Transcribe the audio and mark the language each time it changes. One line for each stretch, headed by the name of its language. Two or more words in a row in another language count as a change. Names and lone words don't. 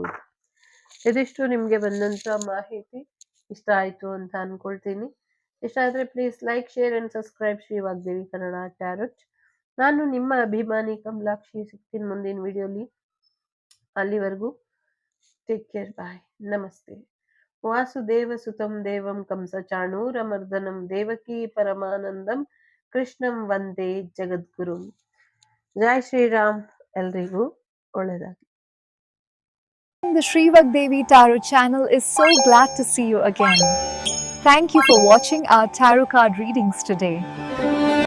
Kannada: ಇದಿಷ್ಟು ನಿಮಗೆ ಬಂದಂಥ ಮಾಹಿತಿ ಇಷ್ಟ ಆಯಿತು ಅಂತ ಅನ್ಕೊಳ್ತೀನಿ. ಇಷ್ಟ ಆದರೆ
English: please like, share and subscribe ಶ್ರೀ ವಾಗ್ದೇವಿ ಕನ್ನಡ ಟ್ಯಾರೋಟ್.
Kannada: ನಾನು ನಿಮ್ಮ ಅಭಿಮಾನಿ ಕಮಲಾಕ್ಷಿ. ಸಿಗ್ತೀನಿ ಮುಂದಿನ ವಿಡಿಯೋಲಿ.
English: ಅಲ್ಲಿವರೆಗೂ take care, bye, ನಮಸ್ತೆ.
Sanskrit: ವಾಸುದೇವ ಸುತಂ ದೇವಂ ಕಂಸ ಚಾಣೂರಮರ್ದನಂ ದೇವಕೀ ಪರಮಾನಂದಂ ಕೃಷ್ಣಂ ವಂದೇ ಜಗದ್ಗುರುಂ.
Kannada: ಜೈ ಶ್ರೀರಾಮ್. ಎಲ್ರಿಗೂ ಒಳ್ಳೆಯದಾಗಲಿ.
English: The Sri Vagdevi Tarot channel is so glad to see you again. Thank you for watching our tarot card readings today.